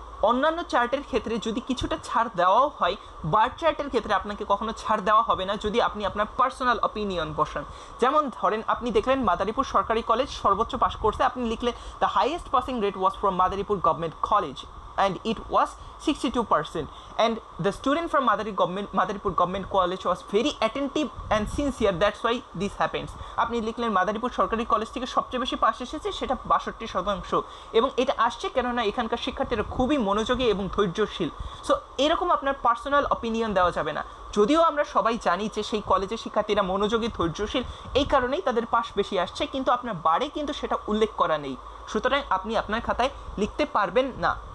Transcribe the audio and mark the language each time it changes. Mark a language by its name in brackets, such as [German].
[Bangla] অন্যান্য চার্টের ক্ষেত্রে যদি কিছুটা ছাড় দেওয়াও হয়, বার চার্টের ক্ষেত্রে আপনাকে কখনো ছাড় দেওয়া হবে না যদি আপনি আপনার পার্সোনাল অপিনিয়ন বসান। যেমন ধরেন আপনি দেখলেন মাদারীপুর সরকারি কলেজ সর্বোচ্চ পাস করছে, আপনি লিখলেন [English] The highest passing rate was from Madaripur government college. and it was 62%. And the student from Madaripur Government College was very attentive and sincere, that's why this happens. [Bangla] আপনি লিখলেন মাদারীপুর সরকারি কলেজ থেকে সবচেয়ে বেশি পাস এসেছে, সেটা 62%, এবং এটা আসছে কেননা এখানকার শিক্ষার্থীরা খুবই মনোযোগী এবং ধৈর্যশীল। সো এরকম আপনার পার্সোনাল অপিনিয়ন দেওয়া যাবে না। যদিও আমরা সবাই জানি যে সেই কলেজের শিক্ষার্থীরা মনোযোগী ধৈর্যশীল, এই কারণেই তাদের পাস বেশি আসছে, কিন্তু আপনার বারে কিন্তু সেটা উল্লেখ করা নেই, সুতরাং আপনি আপনার খাতায় লিখতে পারবেন না।